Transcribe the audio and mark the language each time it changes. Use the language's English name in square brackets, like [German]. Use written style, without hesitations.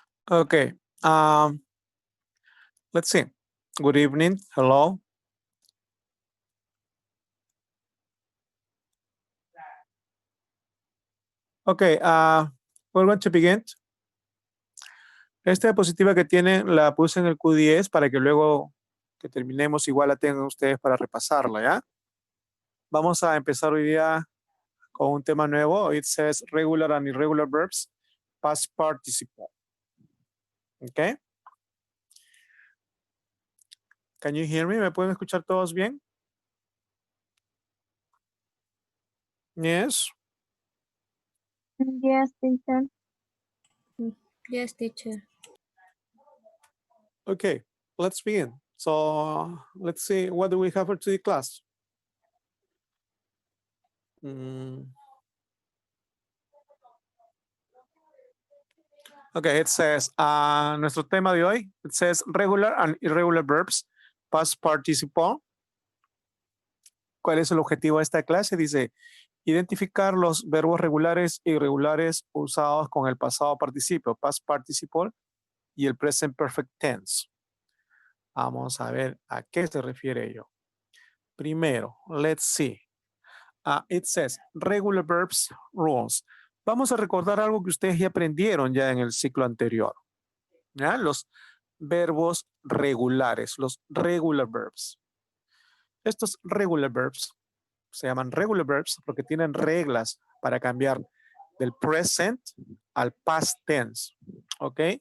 [English] Okay. Let's see. Good evening. Hello. Okay, we're going to begin. [Spanish] Esta diapositiva que tienen la puse en el Q10 para que luego que terminemos igual la tengan ustedes para repasarla, ¿ya? Vamos a empezar hoy día con un tema nuevo. [English] It says regular and irregular verbs, past participle. Okay. Can you hear me? [Spanish] ¿Me pueden escuchar todos bien? [English] Yes. Yes, teacher. Yes, teacher. Okay, let's begin. So let's see, what do we have for today class? Okay, it says, [Spanish] nuestro tema de hoy, [English] it says regular and irregular verbs, past participle. [Spanish] ¿Cuál es el objetivo de esta clase? Dice, identificar los verbos regulares e irregulares usados con el pasado participio, [English] past participle, [Spanish] y el [English] present perfect tense. [Spanish] Vamos a ver a qué se refiere ello. [English] Primero, let's see. It says regular verbs rules. [Spanish] Vamos a recordar algo que ustedes ya aprendieron ya en el ciclo anterior. ¿Ya? Los verbos regulares, los [English] regular verbs. [Spanish] Estos [English] regular verbs [Spanish] se llaman regular verbs porque tienen reglas para cambiar del present al [English] past tense. [Spanish] ¿Ok?